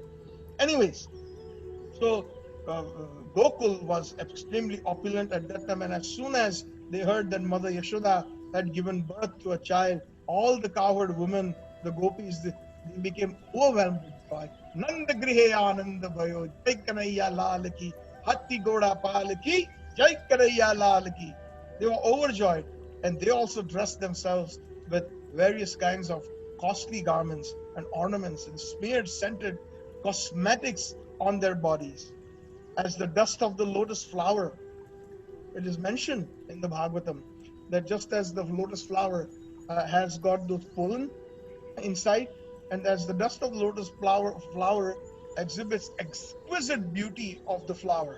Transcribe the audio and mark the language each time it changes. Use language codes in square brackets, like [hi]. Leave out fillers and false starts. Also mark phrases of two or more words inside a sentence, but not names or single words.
[en] Anyways, so Gokul was extremely opulent at that time, and as soon as they heard that Mother Yashoda had given birth to a child, all the cowherd women, the gopis, they became overwhelmed with joy. [hi] नन्द गृहे आनन्द भयो, जय कन्हैया लाल की, हाथी घोड़ा पाल की, जय कन्हैया लाल की. [en] They were overjoyed, and they also dressed themselves with various kinds of costly garments and ornaments and smeared scented cosmetics on their bodies. As the dust of the lotus flower, it is mentioned in the Bhagavatam that just as the lotus flower has got those pollen inside, and as the dust of the lotus flower exhibits exquisite beauty of the flower.